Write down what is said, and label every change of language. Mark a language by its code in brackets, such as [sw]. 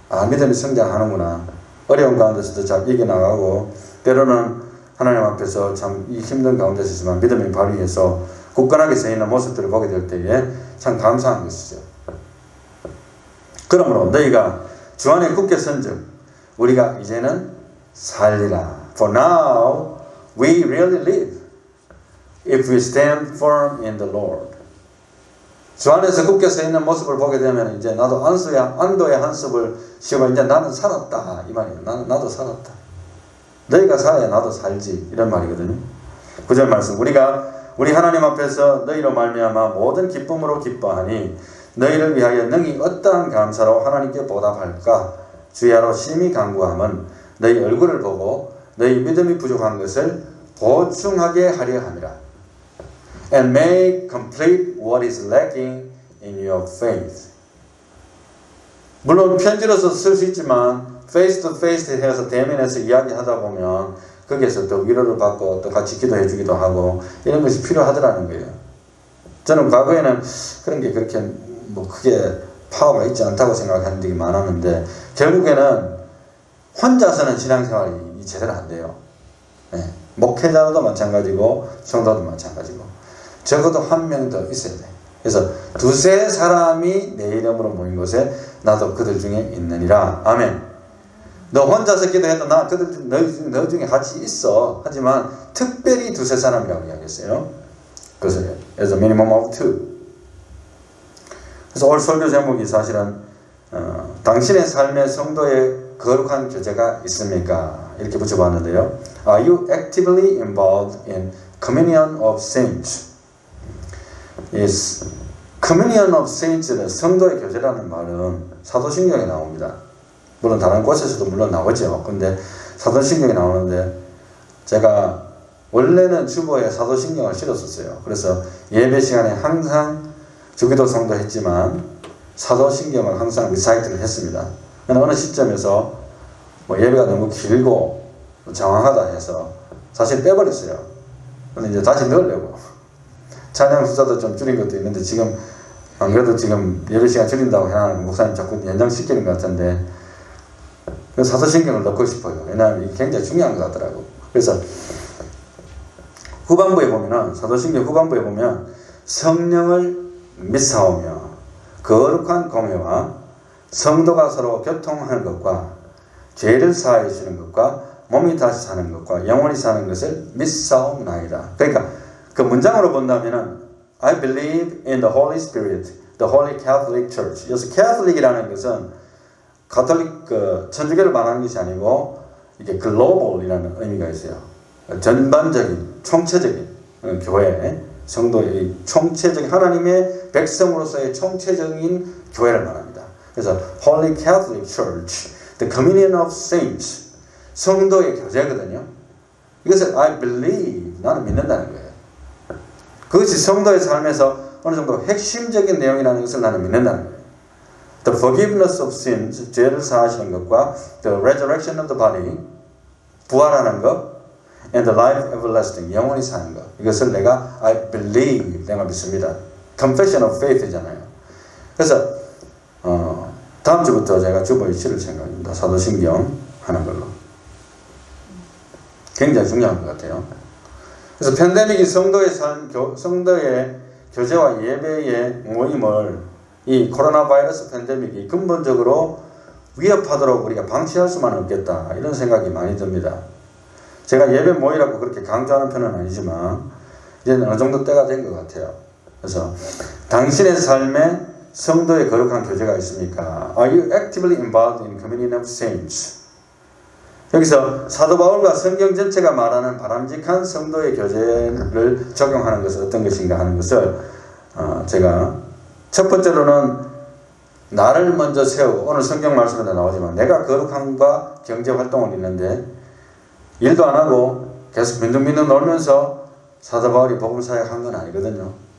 [ko] 믿음이 성장하는구나. 어려운 가운데서도 잘 이겨나가고 때로는 하나님 앞에서 참 이 힘든 가운데서 있지만 믿음이 발휘해서 굳건하게 서 있는 모습들을 보게 될 때에 참 감사한 것이죠. 그러므로 너희가 주 안에 굳게 선즉 우리가 이제는 살리라. [en] For now we really live if we stand firm in the Lord. [ko] 주 안에서 굳게 서 있는 모습을 보게 되면 이제 나도 안도의 한숨을 쉬고 이제 나는 살았다 이 말이에요. 나도 살았다. 너희가 살아야 나도 살지 이런 말이거든요. 9절 말씀 우리 하나님 앞에서 너희로 말미암아 모든 기쁨으로 기뻐하니 너희를 위하여 능히 어떠한 감사로 하나님께 보답할까 주야로 심히 간구함은 너희 얼굴을 보고 너희 믿음이 부족한 것을 보충하게 하려 함이라. [en] And make complete what is lacking in your faith. [ko] 물론 편지로서 쓸 수 있지만 [en] face to face [ko] 해서 대면해서 이야기하다 보면 거기에서 또 위로를 받고 또 같이 기도해 주기도 하고 이런 것이 필요하더라는 거예요. 저는 과거에는 그런 게 그렇게 뭐 크게 파워가 있지 않다고 생각하는 적이 많았는데 결국에는 혼자서는 신앙생활이 제대로 안 돼요. 네. 목회자도 마찬가지고 성도도 마찬가지고 적어도 한 명 더 있어야 돼. 그래서 두세 사람이 내 이름으로 모인 곳에 나도 그들 중에 있느니라. 아멘. 너 혼자서 기도해도 나 그들 너 중에 같이 있어. 하지만 특별히 두세 사람이라고 이야기했어요. 그래서 [en] as a minimum of two. [ko] 그래서 오늘 설교 제목이 사실은 당신의 삶의 성도의 거룩한 교제가 있습니까? 이렇게 붙여봤는데요. [en] Are you actively involved in communion of saints? Yes. communion of saints [ko] 는 성도의 교제라는 말은 사도신경에 나옵니다. 물론 다른 곳에서도 물론 나오죠. 근데 사도신경에 나오는데 제가 원래는 주보에 사도신경을 실었었어요. 그래서 예배 시간에 항상 주기도 성도 했지만 사도신경을 항상 리사이트를 했습니다. 어느 시점에서 뭐 예배가 너무 길고 장황하다 해서 사실 빼버렸어요. 근데 이제 다시 넣으려고 찬양 숫자도 좀 줄인 것도 있는데 지금 안 그래도 지금 예배 시간 줄인다고 해야 목사님 자꾸 연장시키는 것 같은데 사도신경을 넣고 싶어요. 왜냐하면 이게 굉장히 중요한 것 같더라고. 그래서 후반부에 보면은 사도신경 후반부에 보면 성령을 믿사오며 거룩한 공회와 성도가 서로 교통하는 것과 죄를 사하여 주는 것과 몸이 다시 사는 것과 영원히 사는 것을 믿사옵나이다. 그러니까 그 문장으로 본다면은 [en] I believe in the Holy Spirit, the Holy Catholic Church. [ko] 여기서 Catholic이라는 것은 가톨릭 천주교를 말하는 것이 아니고 이게 global이라는 의미가 있어요. 전반적인 총체적인 교회, 성도의 총체적인 하나님의 백성으로서의 총체적인 교회를 말합니다. [en] 그래서 Holy Catholic Church, the Communion of Saints, [ko] 성도의 교제거든요. 이것을 [en] I believe, [ko] 나는 믿는다는 거예요. 그것이 성도의 삶에서 어느 정도 핵심적인 내용이라는 것을 나는 믿는다는 거예요. [en] The forgiveness of sins, [ko] 죄를 사하시는 것과 [en] the resurrection of the body, [ko] 부활하는 것, [en] and the life everlasting, [ko] 영원히 사는 것. 이것을 내가 [en] I believe, [ko] 내가 믿습니다. [en] Confession of faith이잖아요. [ko] 그래서 다음 주부터 제가 주보에 실을 생각입니다. 사도신경 하는 걸로. 굉장히 중요한 것 같아요. 그래서 팬데믹이 성도의 교제와 예배의 모임을 이 코로나 바이러스 팬데믹이 근본적으로 위협하도록 우리가 방치할 수만 없겠다. 이런 생각이 많이 듭니다. 제가 예배 모이라고 그렇게 강조하는 편은 아니지만 이제는 어느 정도 때가 된 것 같아요. 그래서 당신의 삶에 성도의 거룩한 교제가 있습니까? [en] Are you actively involved in communion of saints? [ko] 여기서 사도 바울과 성경 전체가 말하는 바람직한 성도의 교제를 적용하는 것은 어떤 것인가 하는 것을 제가 첫 번째로는 나를 먼저 세우고 오늘 성경 말씀에도 나오지만 내가 거룩함과 경제활동을 있는데 일도 안 하고 계속 빈둥빈둥 놀면서 사도 바울이 복음 사역한 건 아니거든요.